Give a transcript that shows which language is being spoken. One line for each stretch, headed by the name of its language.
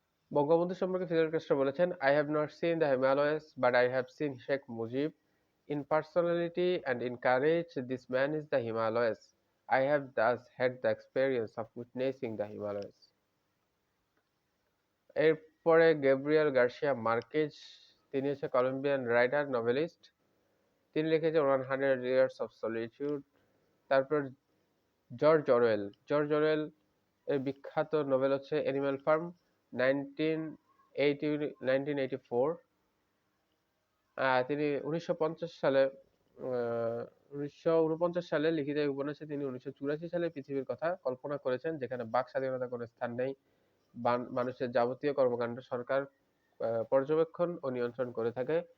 Bangla: বঙ্গবন্ধু সম্পর্কে Fidel Castro বলেছেন,
English: I have not seen the Himalayas but I have seen Sheikh Mujib. In personality and in courage this man is the Himalayas. I have thus had the experience of witnessing the Himalayas.
Bangla: এরপরে Gabriel Garcia Marquez, তিনি হচ্ছে Colombian writer, novelist. তিনি লিখেছেন 100 Years of Solitude। তারপর George Orwell এর বিখ্যাত Nobel হচ্ছে animal farm, 1984। তিনি 1949 সালে লিখিত এই উপন্যাসে তিনি 1984 সালে পৃথিবীর কথা কল্পনা করেছেন, যেখানে বাক স্বাধীনতার কোনো স্থান নেই, মানুষের যাবতীয় কর্মকাণ্ড সরকার পর্যবেক্ষণ ও নিয়ন্ত্রণ করে থাকে।